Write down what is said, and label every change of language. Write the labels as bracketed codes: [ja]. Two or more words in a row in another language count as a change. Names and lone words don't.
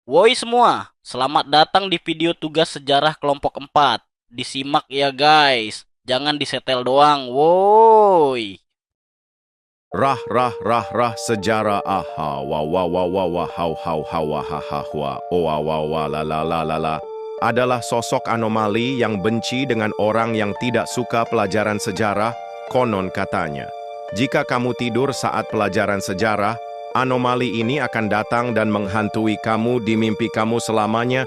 [id] Woi semua, selamat datang di video tugas sejarah kelompok 4. Disimak ya guys, jangan disetel doang, woi. Rah rah rah rah sejarah aha wa wa wa wa wa hau hau hawa ha ha wa wa wa wa la la la la la adalah sosok anomali yang benci dengan orang yang tidak suka pelajaran sejarah, konon katanya. Jika kamu tidur saat pelajaran sejarah, anomali ini akan datang dan menghantui kamu di mimpi kamu selamanya.